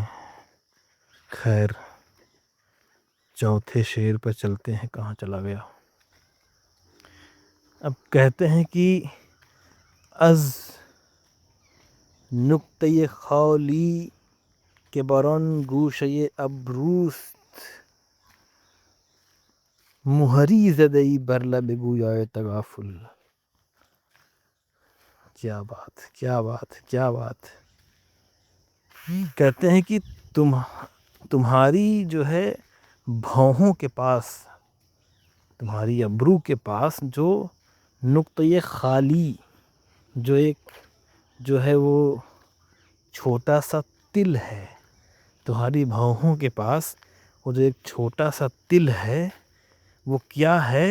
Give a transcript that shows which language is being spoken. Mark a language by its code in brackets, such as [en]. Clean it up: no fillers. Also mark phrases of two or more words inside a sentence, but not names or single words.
[ur] خیر، چوتھے شعر پر چلتے ہیں. کہاں چلا گیا؟ اب کہتے ہیں کہ [fa] از نقطۂ خالی کے برون گوشۂ ابروست مہری زدئی بر لب گویائے تغافل. [ur] کیا بات، کیا بات، کیا بات. کہتے ہیں کہ تمہاری جو ہے بھوہوں کے پاس، تمہاری ابرو کے پاس جو نقطۂ خالی، جو ایک جو ہے وہ چھوٹا سا تل ہے، تمہاری بھوہوں کے پاس وہ جو ایک چھوٹا سا تل ہے وہ کیا ہے؟